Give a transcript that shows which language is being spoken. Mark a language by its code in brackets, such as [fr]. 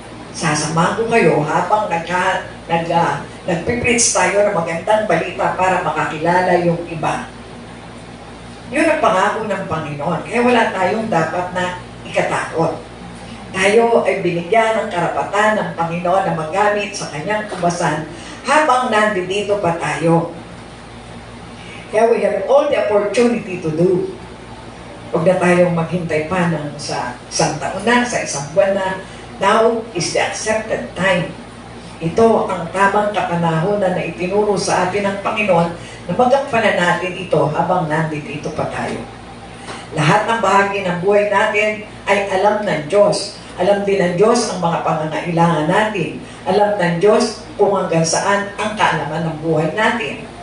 [tl] Sasamahan ko kayo habang nagpipreach tayo ng magandang balita para makakilala yung iba. Yun ang pangako ng Panginoon. Kaya wala tayong dapat na ikatakot. Tayo ay binigyan ng karapatan ng Panginoon na magamit sa kanyang kubasan habang nandito pa tayo. [en] Kaya we have all the opportunity to do. [tl] Huwag na tayong maghintay pa ng sa isang taon na, sa isang buwan na. [en] Now is the accepted time. [tl] Ito ang tamang kapanahonan na itinuro sa atin ng Panginoon na magampanan natin ito habang nandito pa tayo. Lahat ng bahagi ng buhay natin ay alam ng Diyos. Alam din ng Diyos ang mga pangangailangan natin. Alam ng Diyos kung hanggang saan ang kaalaman ng buhay natin.